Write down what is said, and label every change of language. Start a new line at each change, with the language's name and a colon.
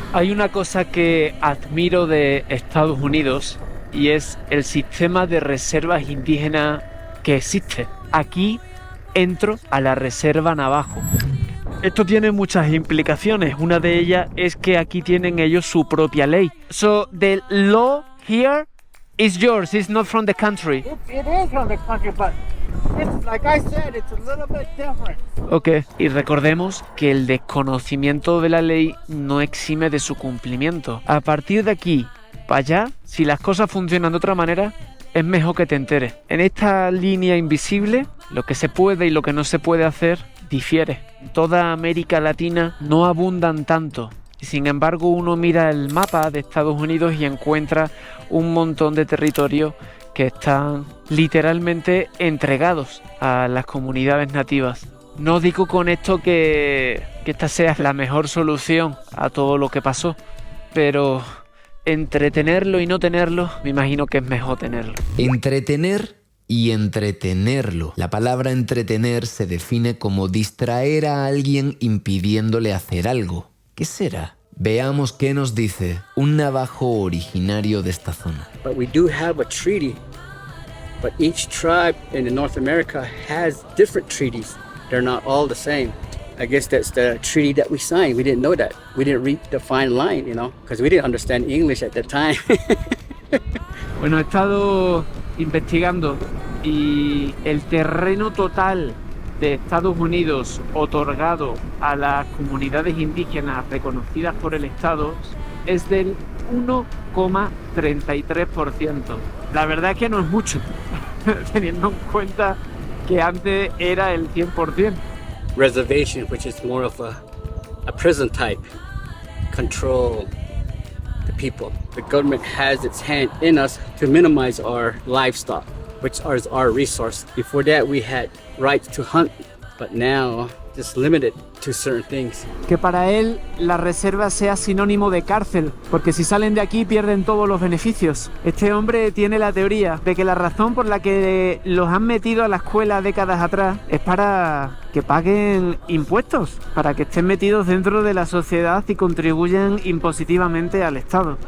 Spanish: Hay una cosa que admiro de Estados Unidos y es el sistema de reservas indígenas que existe. Aquí entro a la reserva Navajo. Esto tiene muchas implicaciones. Una de ellas es que aquí tienen ellos su propia ley.
English: So the law here is yours, it's not from the country. It is from the country, but it's, like I said, it's a little bit different. Ok.
Spanish: Y recordemos que el desconocimiento de la ley no exime de su cumplimiento. A partir de aquí para allá, si las cosas funcionan de otra manera, es mejor que te enteres. En esta línea invisible, lo que se puede y lo que no se puede hacer difiere. En toda América Latina no abundan tanto. Y sin embargo, uno mira el mapa de Estados Unidos y encuentra un montón de territorios que están literalmente entregados a las comunidades nativas. No digo con esto que esta sea la mejor solución a todo lo que pasó, pero entre tenerlo y no tenerlo, me imagino que es mejor tenerlo. Entretener y entretenerlo. La palabra entretener se define como distraer a alguien impidiéndole hacer algo. ¿Qué será? Veamos qué nos dice un navajo originario de esta zona.
English: But we do have a treaty. But each tribe in North America has different treaties. They're not all the same. I guess that's the treaty that we signed. We didn't know that. We didn't read the fine line, you know, because we didn't understand English at that time.
Spanish: Bueno, he estado investigando y el terreno total de Estados Unidos otorgado a las comunidades indígenas reconocidas por el Estado es del 1,33%. La verdad es que no es mucho, teniendo en cuenta que antes era el 100%.
English: Reservation, which is more of a prison type, control the people. The government has its hand in us to minimize our livestock, which is our resource. Before that, we had rights to hunt, but now just limited to certain things.
Spanish: Que para él la reserva sea sinónimo de cárcel, porque si salen de aquí pierden todos los beneficios. Este hombre tiene la teoría de que la razón por la que los han metido a la escuela décadas atrás es para que paguen impuestos, para que estén metidos dentro de la sociedad y contribuyan impositivamente al Estado.